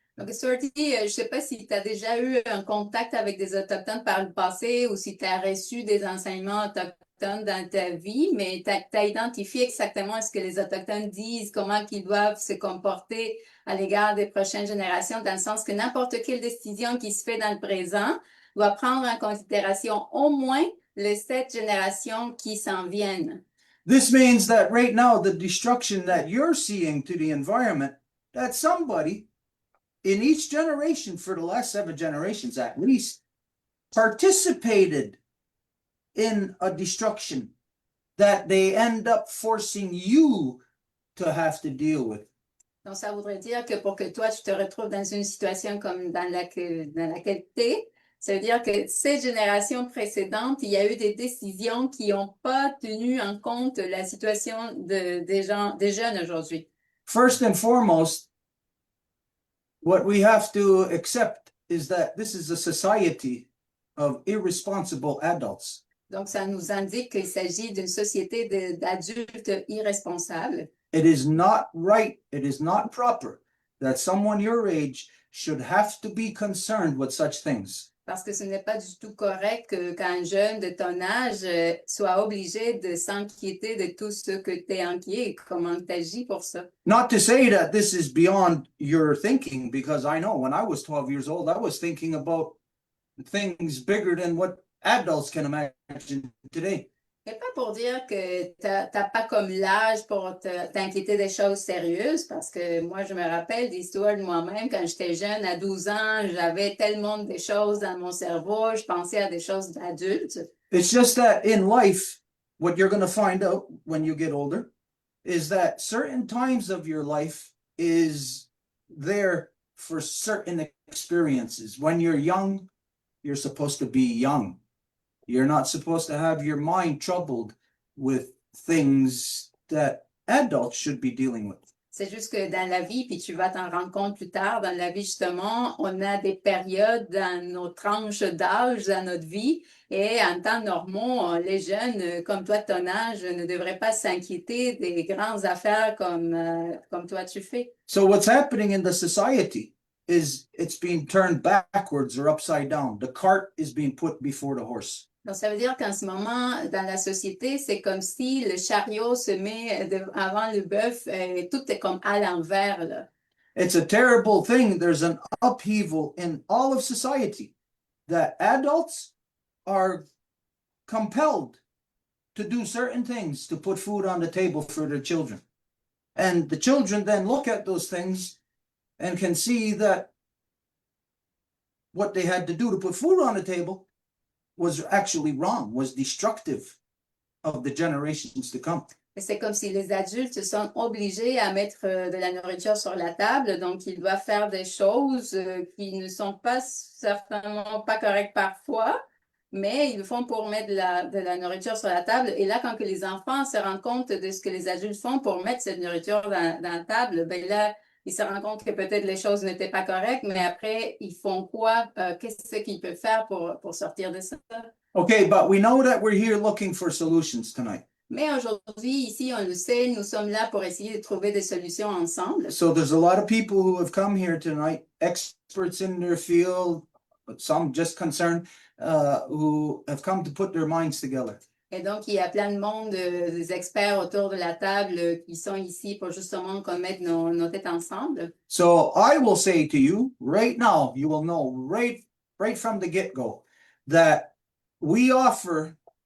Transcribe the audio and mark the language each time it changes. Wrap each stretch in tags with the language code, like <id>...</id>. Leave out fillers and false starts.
<fr>Donc, Stuart, je ne sais pas si tu as déjà eu un contact avec des Autochtones par le passé ou si tu as reçu des enseignements autochtones dans ta vie, mais tu as identifié exactement ce que les Autochtones disent, comment ils doivent se comporter à l'égard des prochaines générations, dans le sens que n'importe quelle décision qui se fait dans le présent doit prendre en considération au moins les 7 générations qui s'en viennent.</fr> <en>This means that right now, the destruction that you're seeing to the environment, that somebody in each generation for the last 7 generations at least participated in a destruction that they end up forcing you to have to deal with.</en> <fr>Donc, ça voudrait dire que pour que toi, tu te retrouves dans une situation comme dans laquelle tu es, ça veut dire que ces générations précédentes, il y a eu des décisions qui n'ont pas tenu en compte la situation des jeunes aujourd'hui.</fr> <en>First and foremost, what we have to accept is that this is a society of irresponsible adults.</en> <fr>Donc, ça nous indique qu'il s'agit d'une société d'adultes irresponsables.</fr> <en>It is not right, it is not proper that someone your age should have to be concerned with such things.</en> <fr>Parce que ce n'est pas du tout correct qu'un jeune de ton âge soit obligé de s'inquiéter de tout ce que tu es inquiet et comment tu agis pour ça.</fr> <en>Not to say that this is beyond your thinking, because I know when I was 12 years old, I was thinking about things bigger than what adults can imagine today.</en> <fr>Mais pas pour dire que tu n'as pas comme l'âge pour t'inquiéter des choses sérieuses, parce que moi, je me rappelle d'histoires de moi-même, quand j'étais jeune, à 12 ans, j'avais tellement de choses dans mon cerveau, je pensais à des choses d'adultes.</fr> <en>It's just that in life, what you're going to find out when you get older is that certain times of your life is there for certain experiences. When you're young, you're supposed to be young. You're not supposed to have your mind troubled with things that adults should be dealing with.</en> <fr>C'est juste que dans la vie, puis tu vas t'en rendre compte plus tard, dans la vie justement, on a des périodes dans nos tranches d'âge, dans notre vie, et en temps normaux, les jeunes, comme toi de ton âge, ne devraient pas s'inquiéter des grandes affaires comme toi tu fais.</fr> <en>So what's happening in the society is it's being turned backwards or upside down. The cart is being put before the horse.</en> <fr>Donc, ça veut dire qu'en ce moment, dans la société, c'est comme si le chariot se met avant le bœuf, et tout est comme à l'envers, là.</fr> <en>It's a terrible thing. There's an upheaval in all of society that adults are compelled to do certain things to put food on the table for their children. And the children then look at those things and can see that what they had to do to put food on the table was actually wrong, was destructive of the generations to come.</en> <fr>C'est comme si les adultes sont obligés à mettre de la nourriture sur la table, donc ils doivent faire des choses qui ne sont pas certainement pas correctes parfois, mais ils le font pour mettre de la nourriture sur la table. Et là, quand que les enfants se rendent compte de ce que les adultes font pour mettre cette nourriture dans la table, ben là, ils se rendent compte que peut-être les choses n'étaient pas correctes, mais après, ils font quoi? Qu'est-ce qu'ils peuvent faire pour sortir de ça?</fr> <en>Okay, but we know that we're here looking for solutions tonight.</en> <fr>Mais aujourd'hui, ici, on le sait, nous sommes là pour essayer de trouver des solutions ensemble.</fr> <en>So there's a lot of people who have come here tonight, experts in their field, but some just concerned, who have come to put their minds together.</en> <fr>Et donc, il y a plein de monde, des experts autour de la table qui sont ici pour justement mettre nos têtes ensemble.</fr> <en>So I will say to you right now, you will know right from the get-go that we offer</en>